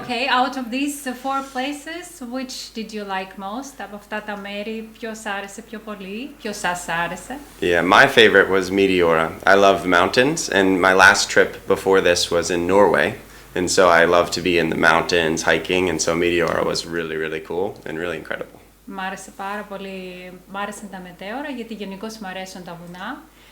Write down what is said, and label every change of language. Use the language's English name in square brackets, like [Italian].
[English] Okay, out of these 4 places, which did you like most? [Greek] Από αυτά τα μέρη, ποιος άρεσε πιο πολύ, ποιος σας άρεσε? [English] Yeah, my favorite was Meteora. I love the mountains, and my last trip before this was in Norway, and so I love to be in the mountains, hiking, and so Meteora was really cool and really incredible. [Greek] Μ' άρεσε πάρα πολύ, μ' άρεσαν τα μετέωρα γιατί γενικώς μ' αρέσουν τα βουνά.